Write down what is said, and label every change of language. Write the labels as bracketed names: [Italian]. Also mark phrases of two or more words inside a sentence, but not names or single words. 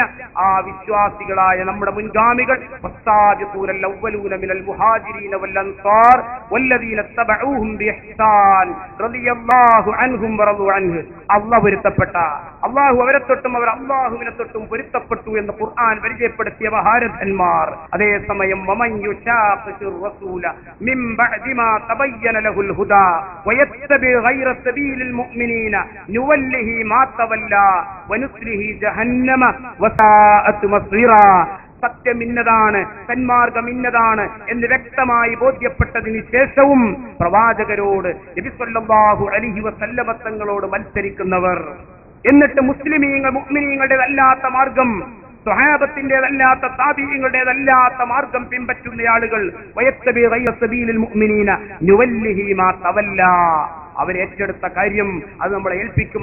[Malayalam] ആ വിശ്വാസികളായ നമ്മുടെ മുൻഗാമികൾ അള്ളാഹു പൊരുത്തപ്പെട്ട, അള്ളാഹു അവരെ തൊട്ടും അവർ അള്ളാഹുവിനെ തൊട്ടും പൊരുത്തപ്പെട്ടു എന്ന് ഖുർആൻ പരിചയപ്പെടുത്തിയ മഹാരഥന്മാർ. [Arabic] അതേസമയം غير سبيل المؤمنين نوله ما تولى ونصله جهنم وساءت مصيرا. [Malayalam] സത്യം ഇന്നതാണ്, സന്മാർഗം ഇന്നതാണ് എന്ന് വ്യക്തമായി ബോധ്യപ്പെട്ടതിന് ശേഷവും പ്രവാചകരോട്, നബി [Arabic] صلى الله عليه وسلم [Malayalam] തങ്ങളോട് മത്സരിക്കുന്നവർ, എന്നിട്ട് മുസ്ലിമീങ്ങൾ മുഅ്മിനീങ്ങളുടേതല്ലാത്ത മാർഗം, സ്വഹാബത്തിന്റേതല്ലാത്ത താബിഈങ്ങളുടേതല്ലാത്ത മാർഗം പിൻപറ്റുന്ന ആളുകൾ, [Arabic] ويتبع غير سبيل المؤمنين نوله ما تولى, [Malayalam] അവരേറ്റെടുത്ത കാര്യം അത് നമ്മളെ ഏൽപ്പിക്കും.